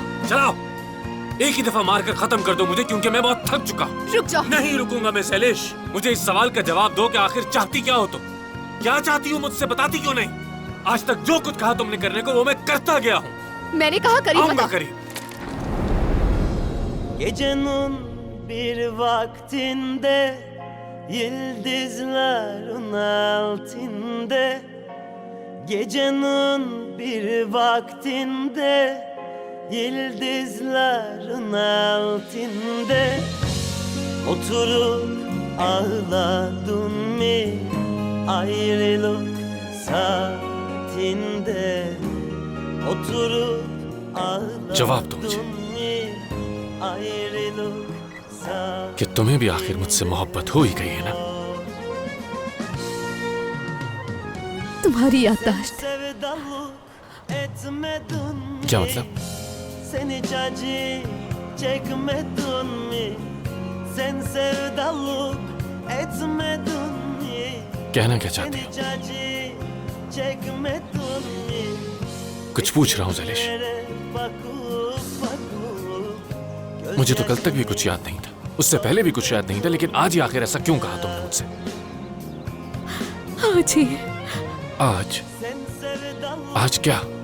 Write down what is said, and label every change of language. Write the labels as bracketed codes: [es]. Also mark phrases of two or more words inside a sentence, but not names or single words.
[hi] चलाओ, एक ही दफा मारकर खत्म कर दो मुझे, क्योंकि मैं बहुत थक चुका हूँ। रुक जाओ। नहीं रुकूंगा मैं शैलेश। मुझे इस सवाल का जवाब दो कि आखिर चाहती क्या हो तुम? क्या चाहती हो मुझसे? बताती क्यों नहीं? आज तक जो कुछ कहा तुमने करने को वो मैं करता गया हूँ। मैंने कहा करीब मत आऊंगा आ। करीब। [tr] Gecenin bir vaktinde yıldızların altında Gecenin bir vaktinde yıldızların altında Oturup ağladın mı ayrılık saatinde Oturup [hi] जवाब दो मुझे कि तुम्हें भी आखिर मुझसे मोहब्बत हो ही गई है ना? तुम्हारी याददाश्त। क्या मतलब? [tr] Seni acı çekmedin mi? Sen sevdalık etmedin mi? [hi] कहना क्या चाहती हो? [tr] Seni acı çekmedin mi? [hi] कुछ पूछ रहा हूँ शैलेश। मुझे तो कल तक भी कुछ याद नहीं था, उससे पहले भी कुछ याद नहीं था, लेकिन आज ही आखिर ऐसा क्यों कहा तुमने मुझसे? आज ही। आज? आज क्या?